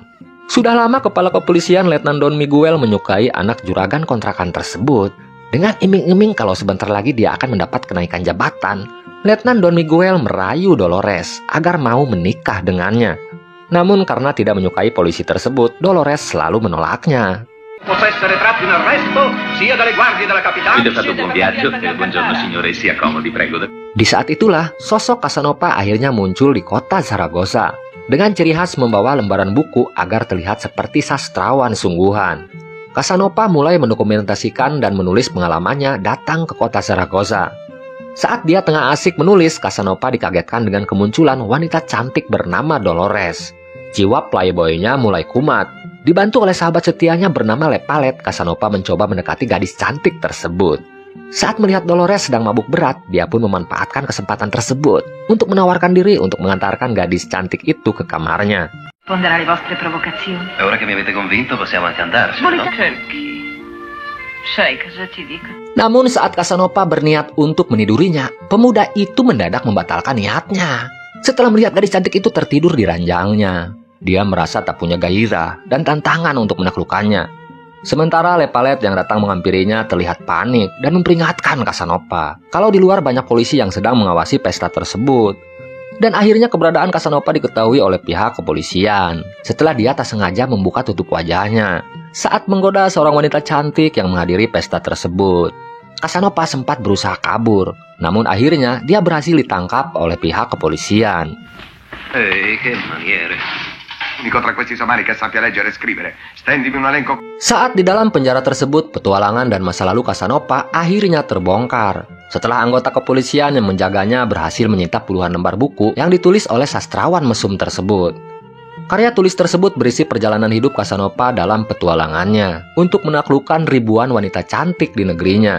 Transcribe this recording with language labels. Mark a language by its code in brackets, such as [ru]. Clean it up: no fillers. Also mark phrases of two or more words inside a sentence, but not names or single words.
[id] Sudah lama kepala kepolisian Letnan Don Miguel menyukai anak juragan kontrakan tersebut. Dengan iming-iming kalau sebentar lagi dia akan mendapat kenaikan jabatan, Letnan Don Miguel merayu Dolores agar mau menikah dengannya. Namun karena tidak menyukai polisi tersebut, Dolores selalu menolaknya. [it] possa essere tratto in arresto sia dalle guardie della capitale. Avete fatto buon viaggio? Buongiorno signore, si accomodi, prego. [id] Di saat itulah, sosok Casanova akhirnya muncul di kota Zaragoza dengan ciri khas membawa lembaran buku agar terlihat seperti sastrawan sungguhan. Casanova mulai mendokumentasikan dan menulis pengalamannya datang ke kota Zaragoza. Saat dia tengah asik menulis, Casanova dikagetkan dengan kemunculan wanita cantik bernama Dolores. Jiwa playboynya mulai kumat. Dibantu oleh sahabat setianya bernama Lepalet, Casanova mencoba mendekati gadis cantik tersebut. Saat melihat Dolores sedang mabuk berat, dia pun memanfaatkan kesempatan tersebut untuk menawarkan diri untuk mengantarkan gadis cantik itu ke kamarnya. [it] Rispondere alle vostre provocazioni. Ora che mi avete convinto possiamo anche andarci, no? Perché? Sai cosa ti dico? [id] Namun saat Casanova berniat untuk menidurinya, pemuda itu mendadak membatalkan niatnya. Setelah melihat gadis cantik itu tertidur di ranjangnya, dia merasa tak punya gairah dan tantangan untuk menaklukkannya. Sementara Lepalet yang datang menghampirinya terlihat panik dan memperingatkan Casanova kalau di luar banyak polisi yang sedang mengawasi pesta tersebut. Dan akhirnya keberadaan Casanova diketahui oleh pihak kepolisian setelah dia tak sengaja membuka tutup wajahnya saat menggoda seorang wanita cantik yang menghadiri pesta tersebut. Casanova sempat berusaha kabur, namun akhirnya dia berhasil ditangkap oleh pihak kepolisian. [it] Che maniere. Unico tra questi somari che sappia leggere e scrivere. Stendimi un elenco. [id] Saat di dalam penjara tersebut, petualangan dan masa lalu Casanova akhirnya terbongkar. Setelah anggota kepolisian yang menjaganya berhasil menyita puluhan lembar buku yang ditulis oleh sastrawan mesum tersebut. Karya tulis tersebut berisi perjalanan hidup Casanova dalam petualangannya untuk menaklukkan ribuan wanita cantik di negerinya.